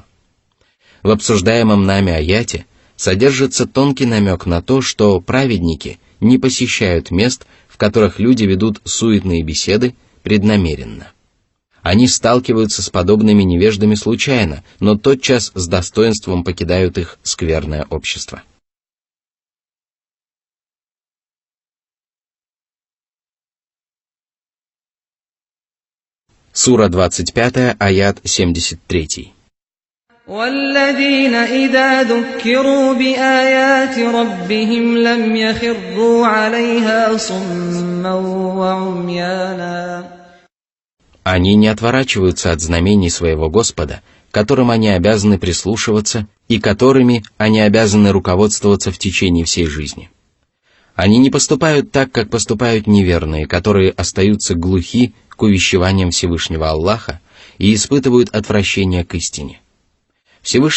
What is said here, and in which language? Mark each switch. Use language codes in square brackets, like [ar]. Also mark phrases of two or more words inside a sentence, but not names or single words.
[ru] В обсуждаемом нами аяте содержится тонкий намек на то, что праведники не посещают мест, в которых люди ведут суетные беседы, преднамеренно. Они сталкиваются с подобными невеждами случайно, но тотчас с достоинством покидают их скверное общество. Сура 25, аят 73. [ar] وَالَّذِينَ إِذَا ذُكِّرُوا بِآيَاتِ رَبِّهِمْ لَمْ يَخِرُّوا عَلَيْهَا صُمًّا وَعُمْيَانًا. [ru] Они не отворачиваются от знамений своего Господа, которым они обязаны прислушиваться и которыми они обязаны руководствоваться в течение всей жизни. Они не поступают так, как поступают неверные, которые остаются глухи к увещеваниям Всевышнего Аллаха и испытывают отвращение к истине.